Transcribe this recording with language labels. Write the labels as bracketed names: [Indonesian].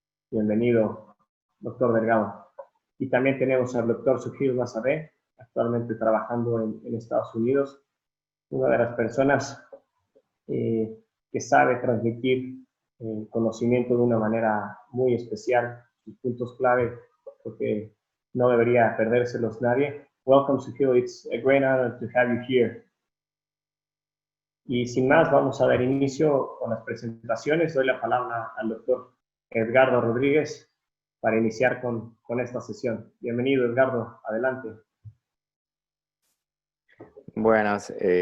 [Spanish] Bienvenido, doctor Delgado. Y también tenemos al doctor Sujil Nazaré, actualmente trabajando en Estados Unidos, una de las personas que sabe transmitir conocimiento de una manera muy especial, sus puntos clave, porque no debería perdérselos nadie. [English] Welcome, Sujil. It's a great honor to have you here. [Spanish] Y sin más, vamos a dar inicio con las presentaciones. Doy la palabra al doctor Edgardo Rodríguez para iniciar con esta sesión. Bienvenido, Edgardo. Adelante. Buenas.